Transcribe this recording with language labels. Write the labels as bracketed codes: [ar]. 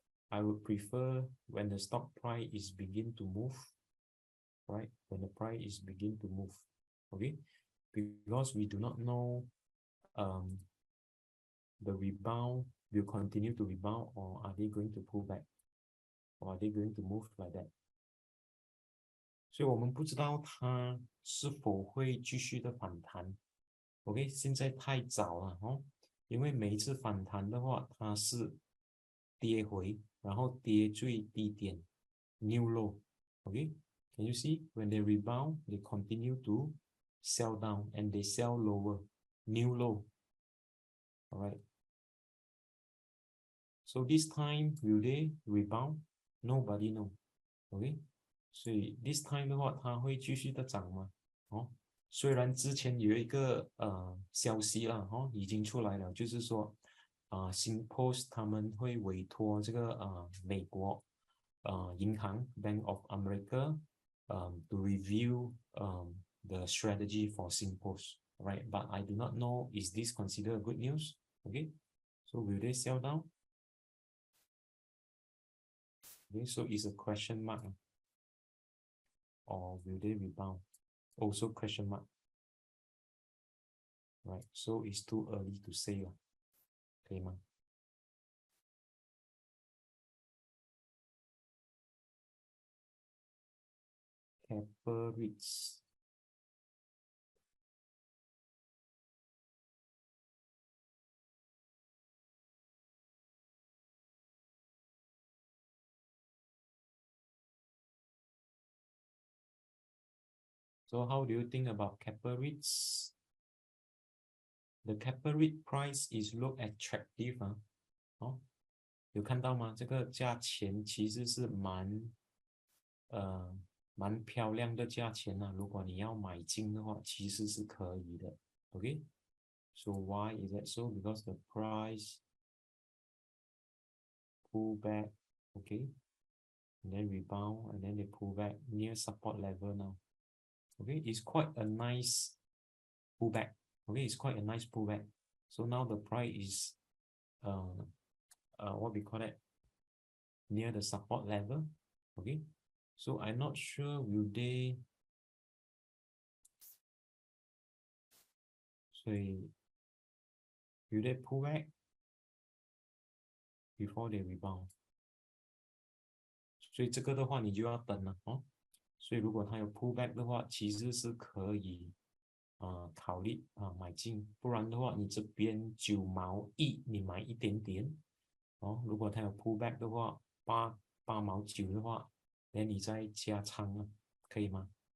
[en] I would prefer when the stock price is begin to move, right? When the price is begin to move, okay? Because we do not know the rebound will continue to rebound, or are they going to pull back, or are they going to move like that? [zh] 所以我们不知道它是否会继续的反弹。 OK， 现在太早了哦，因为每一次反弹的话，它是跌回，然后跌最低点 [en] new low。 OK，can you see when they rebound, they continue to sell down and they sell lower, new low. All right. So this time will they rebound? Nobody know. [zh] OK， 所以 [en] this time [zh] 的话，它会继续的涨吗？哦，虽然之前有一个消息啦，已经出来了，就是说Sembcorp 他们会委托这个美国银行 Bank of America [en] to review the strategy for Sembcorp, right? But I do not know, is this considered good news? Okay, so will they sell down? Okay, so it's a question mark, or will they rebound? Also question mark. Right, so it's too early to say [zh] 了，可以吗？ [en] Keppel REITs. So how do you think about Keppel REITs? The Keppel REIT price is look attractive [zh] 啊，有看到吗？这个价钱其实是蛮漂亮的价钱啊，如果你要买进的话，其实是可以的。 [en] Okay, so why is that so? Because the price pull back, okay, and then rebound, and then they pull back near support level now. Okay, it's quite a nice pullback. Okay, it's quite a nice pullback. So now the price is what we call it, near the support level. Okay, so I'm not sure will they, so will they pull back before they rebound? [zh] 所以这个的话你就要等了哦。所以如果它有 [en] pull back [zh] 的话，其实是可以考虑买进，不然的话你这边9毛1你买一点点哦。如果它有 [en] pull back [zh] 的话，8毛9的话，那你再加仓啊，可以吗？